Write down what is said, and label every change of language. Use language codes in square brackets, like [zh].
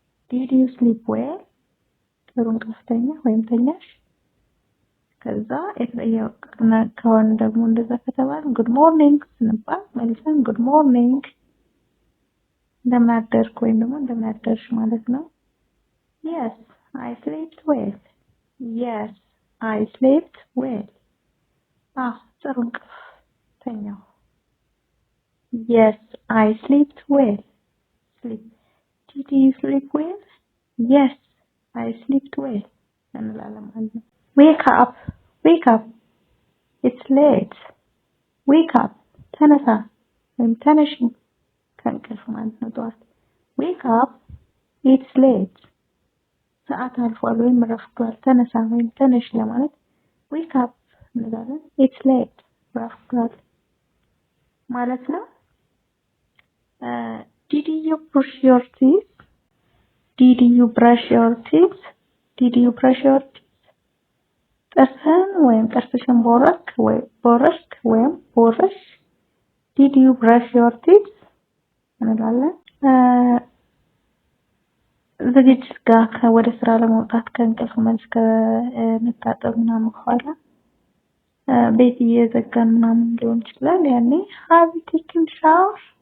[en] ዲድ ዩ ስሊፕ ዌል፣ [am] ጥሩ እንቅልፍ ተኛህ ወይም ተኛሽ። ከዛ የተጠየቅን ከሆነ ደግሞ እንደዛ ከተባለ ጉድ ሞርኒንግ ስንባል መልሰን ጉድ ሞርኒንግ እንደምን አደርክ ወይም ደግሞ እንደምን አደርሽ ማለት ነው። [en] yes I slept well, yes I slept well, [am] ጥሩ እንቅልፍ ተኛሁ። [en] yes I slept well, sleep. did you sleep well? yes I slept well [am] እንላለን ማለት ነው። [en] wake up it's late, wake up [am] ተነሳ ወይም ተነሺ ከእንቅልፍ ማለት ነው ጠዋት። [en] wake up it's late [am] ሰዓት አልፏል ወይም ረፍዷል። ተነሳ ወይም ተነሽ ለማለት [en] wake up [am] እንላለን። [en] it's late [am] ረፍዷል ማለት ነው። [en] did you brush your teeth? did you brush your teeth? did you brush your teeth? [am] ጥርስህን ወይም ጥርስሽን ቦረሽክ ወይም ቦረሽ። [en] did you brush your teeth [am] እንላለን። ዝግጅት ጋር ወደ ስራ ለመውጣት ከእንቅልፍ መልስ ከመታጠብ ምናምን በኋላ ቤት እየዘጋን ምናምን ሊሆን ይችላል። ያኔ [en] have you taken shower?